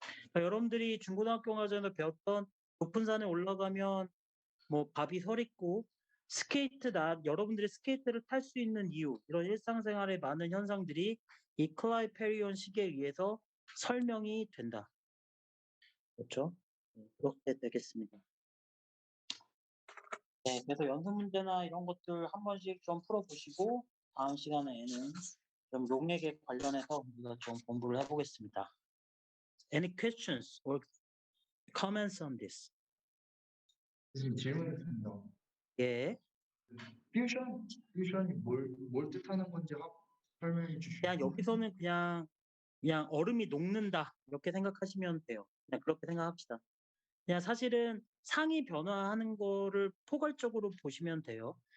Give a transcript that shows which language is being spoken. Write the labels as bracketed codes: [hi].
[ko] 그러니까 여러분들이 중고등학교 과정에서 배웠던 높은 산에 올라가면 뭐 밥이 설 있고 여러분들이 스케이트를 탈 수 있는 이유, 이런 일상생활의 많은 현상들이 이 클라이페리온 식에 의해서 설명이 된다. 그렇죠? 그렇게 되겠습니다. 네, 그래서 연습 문제나 이런 것들 한 번씩 좀 풀어보시고 다음 시간에는 좀 용액에 관련해서 우리가 좀 공부를 해보겠습니다. [en] Any questions or comments on this? [ko] 지금 질문했습니다. 예, 퓨전이 뭘 뜻하는 건지 설명해 주시죠. 그냥 여기서는 그냥 얼음이 녹는다 이렇게 생각하시면 돼요. 그냥 그렇게 생각합시다. 그냥 사실은 상이 변화하는 거를 포괄적으로 보시면 돼요.